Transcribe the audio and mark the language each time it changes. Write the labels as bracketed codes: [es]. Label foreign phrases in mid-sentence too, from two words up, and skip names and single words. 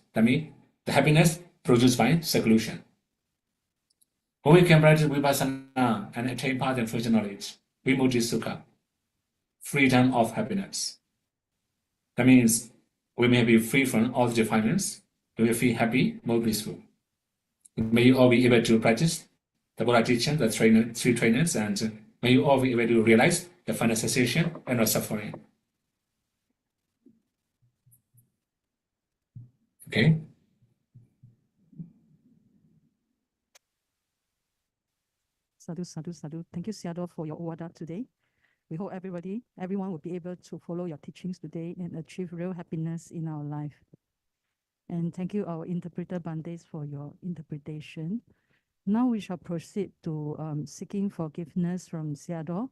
[en] That means the happiness produced by seclusion. When we can practice vipassana and attain path and future knowledge, [pi] vimukti sukha, [en] freedom of happiness. That means we may be free from all the defilements, we will feel happy, more peaceful. May you all be able to practice the Buddha teaching, the 3 trainers, and may you all be able to realize the final cessation and not suffering. Okay? [pi] Sadhu, sadhu, sadhu. [en] Thank you, Sayadaw, for your order today. We hope everyone will be able to follow your teachings today and achieve real happiness in our life. And thank you, our interpreter Bandes, for your interpretation. Now we shall proceed to seeking forgiveness from Sayadaw.